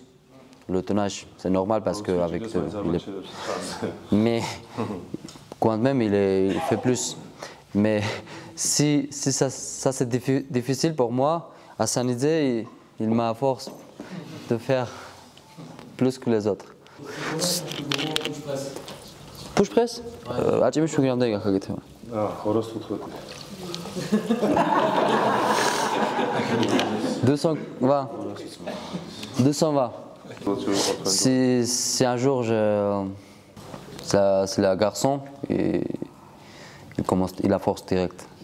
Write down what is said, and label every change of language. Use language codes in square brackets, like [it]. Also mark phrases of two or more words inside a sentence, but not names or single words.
[fr] Le tonnage, c'est normal parce que mais quand même, il fait plus. Mais si ça c'est difficile pour moi, Hassanidze, il m'a force de faire plus que les autres. [en] Push press? [ko] 아침에 중요한 데 가게 돼요. 걸어서 또 220. 220. [fr] Si un jour c'est le garçon, il a force directe.